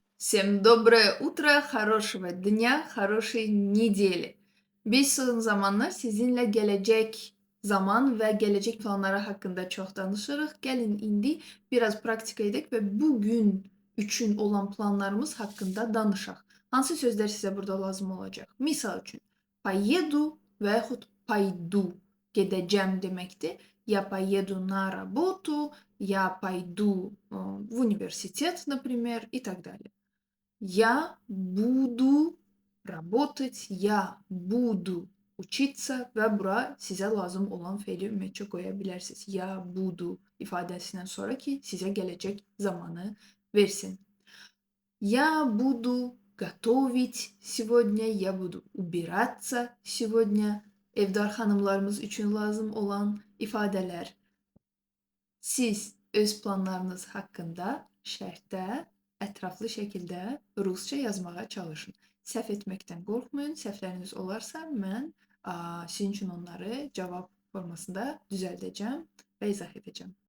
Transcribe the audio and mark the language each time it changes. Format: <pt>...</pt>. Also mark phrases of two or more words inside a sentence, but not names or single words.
<ru>Всем доброе утро, хорошего dня, хорошей недели.</ru> <az>Biz son zamanlar sizinlə gələcək zaman və gələcək planları haqqında çox danışırıq. Gəlin indi biraz praktika edək və bu gün üçün olan planlarımız haqqında danışaq. Hansı sözlər sizə burada lazım olacaq? Misal üçün, поеду və yaxud paydu gedəcəm deməkdir.</az> <ru>Я поеду на работу, я пойду в университет, например, и так далее. Я буду работать, я буду учиться</ru> <az>və bura sizə lazım olan feili ümumiyyətcə qoya bilərsiniz.</az> <ru>Я буду</ru> <az>ifadəsindən sonra ki, sizə gələcək zamanı versin.</az> <ru>Я буду готовить сегодня, я буду убираться сегодня.</ru> <az>Evdar xanımlarımız üçün lazım olan ifadələr. Siz öz planlarınız haqqında şərhdə ətraflı şəkildə rusca yazmağa çalışın. Səhv etməkdən qorxmayın. Səhvləriniz olarsa mən sizin üçün onları cavab formasında düzəldəcəm və izah edəcəm.</az>